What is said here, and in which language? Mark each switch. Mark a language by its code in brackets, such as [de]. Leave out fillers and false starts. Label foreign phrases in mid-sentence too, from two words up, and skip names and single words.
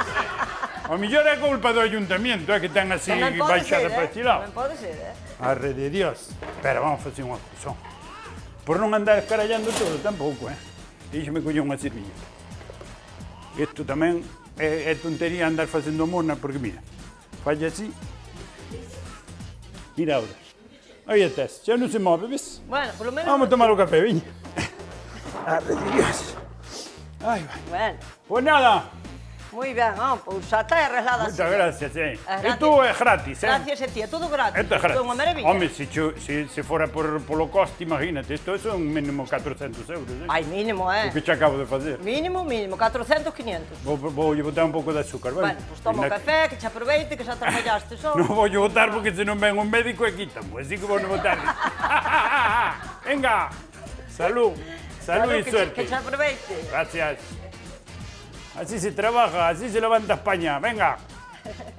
[gl] O mellor é culpa do ayuntamiento, que ten así Tamén pode baixada ser, para este lado. Tamén pode ser, Arre de Dios. Pero vamos a facer unha cousa. Por non andar escarallando todo tampouco, Díxeme coller unha servilla. Isto tamén é tontería andar facendo mona, porque mira, Falla así. [es] Mira ahora. Ahí estás, ya no se mueve, ¿ves? Bueno, por lo menos... Vamos a tomar un café, viña. Ave de Dios. Ay, [gl] vai. [es] Bueno, Pues nada, [gl] moi ben, pois xa está arreglada así. [es] muchas gracias, Es Esto es gratis, Gracias a ti, [gl] é todo gratis. [es] Esto es gratis. [gl] É unha maravilla. [es] Hombre, si fuera por lo coste, imagínate, esto es un mínimo 400 euros, Ai, mínimo, [gl] O que te acabo de fazer. [es] Mínimo, 400, 500. [gl] Vou botar un pouco de azúcar, vale? Bueno, pois toma un café, que te aproveite, que xa traballaste só. Non vou botar porque se non ven un médico e quítamo, así que vou non botar. [es] Venga, salud, salud y suerte. [gl] Que te aproveite. [es] Gracias. Así se trabaja, así se levanta España. Venga.